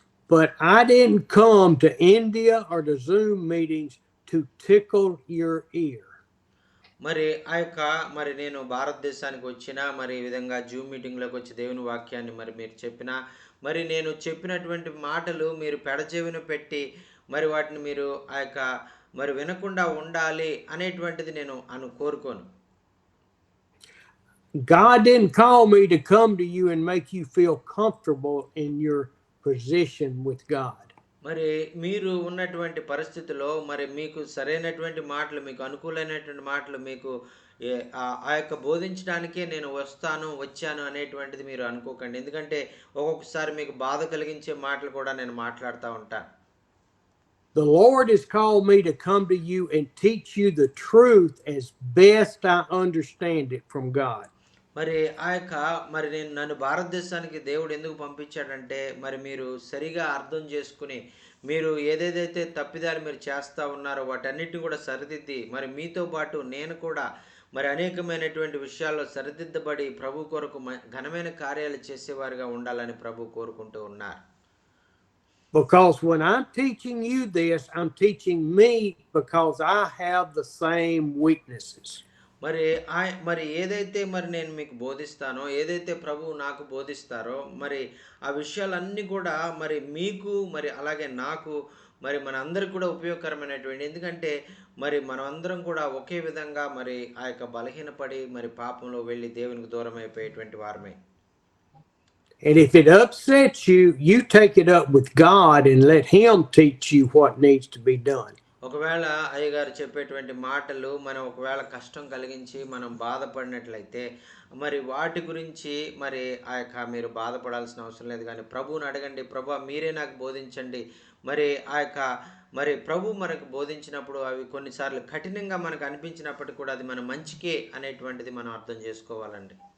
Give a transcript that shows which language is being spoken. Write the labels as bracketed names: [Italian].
[English] But I didn't come to India or to Zoom meetings to tickle your ear. [Telugu] మరి మరి నేను భారతదేశానికి వచ్చినా మరి ఈ విధంగా జూమ్ మీటింగ్లోకి వచ్చి దేవుని వాక్యాన్ని మరి మీరు చెప్పినా మరి నేను చెప్పినటువంటి మాటలు మీరు పెడచెవిన పెట్టి మరి వాటిని మీరు మరి వినకుండా ఉండాలి అనేటువంటిది నేను కోరుకోను. [English] God didn't call me to come to you and make you feel comfortable in your position with God. [Telugu] మరి మీరు ఉన్నటువంటి పరిస్థితిలో మరి మీకు సరైనటువంటి మాటలు, మీకు అనుకూలమైనటువంటి మాటలు మీకు ఆ యొక్క బోధించడానికే నేను వచ్చాను అనేటువంటిది మీరు అనుకోకండి. ఎందుకంటే ఒక్కొక్కసారి మీకు బాధ కలిగించే మాటలు కూడా నేను మాట్లాడుతూ ఉంటాను. [English] The Lord has called me to come to you and teach you the truth as best I understand it from God. [Telugu] మరి మరి నన్ను భారతదేశానికి దేవుడు ఎందుకు పంపించాడంటే మరి మీరు సరిగా అర్థం చేసుకుని మీరు ఏదేదైతే తప్పిదాలు మీరు చేస్తూ ఉన్నారో వాటన్నిటిని కూడా సరిదిద్ది మరి మీతో పాటు నేను కూడా మరి అనేకమైనటువంటి విషయాల్లో సరిదిద్దబడి ప్రభు కొరకు ఘనమైన కార్యాలు చేసేవారుగా ఉండాలని ప్రభు కోరుకుంటూ ఉన్నారు. [English] Because when I'm teaching you this, I'm teaching me because I have the same weaknesses. [Telugu] మరి ఏదైతే మరి నేను మీకు బోధిస్తానో, ఏదైతే ప్రభువు నాకు బోధిస్తారో మరి ఆ విషయాలన్నీ కూడా మరి మీకు మరి అలాగే నాకు మరి మనందరికి కూడా ఉపయోగకరమైనటువంటి. ఎందుకంటే మరి మనం అందరం కూడా ఒకే విధంగా మరి బలహీనపడి మరి పాపంలో వెళ్ళి దేవునికి దూరం అయిపోయేటువంటి వారమే. [English] And if it upsets you, you take it up with God and let Him teach you what needs to be done. [Telugu] ఒకవేళ అయ్యగారు చెప్పేటువంటి మాటలు మనం ఒకవేళ కష్టం కలిగించి మనం బాధపడినట్లయితే మరి వాటి గురించి మరి మీరు బాధపడాల్సిన అవసరం లేదు. కానీ ప్రభువుని అడగండి, ప్రభు మీరే నాకు బోధించండి. మరి మరి ప్రభు మనకు బోధించినప్పుడు అవి కొన్నిసార్లు కఠినంగా మనకు అనిపించినప్పటికీ కూడా అది మన మంచికే అనేటువంటిది మనం అర్థం చేసుకోవాలండి.